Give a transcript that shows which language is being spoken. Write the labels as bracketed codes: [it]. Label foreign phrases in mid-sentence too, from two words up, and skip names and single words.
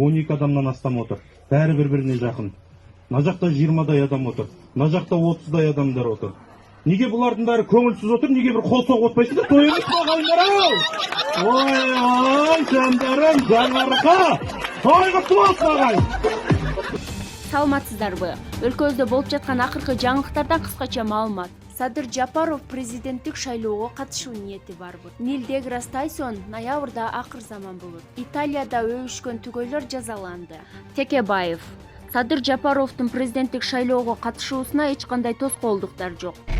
[kk] 12 адамнан астам отыр. Бәрі бір-біріне жақын. Мына жақта 20-дай адам отыр. Мына жақта 30-дай адамдар отыр. Неге бұлардың бәрі көңілсіз отыр? Неге бір қол соғып отпайсыздар? Той емес ағайындар-ау! Ой, жандарым, жаңарқа! Той құтты болсын ағайын! [ky] Саламатсыздарбы? Өлкөбүздө болуп жаткан акыркы жаңылыктардан кыскача маалымат. Садыр Жапаров президенттик шайлоого катышуу ниети барбы. Нил Деграс Тайсон ноябрда акыр заман болот. Италияда өбүшкөн түгөйлөр жазаланды. Текебаев: Садыр Жапаровдун президенттик шайлоого катышуусуна эч кандай тоскоолдуктар жок.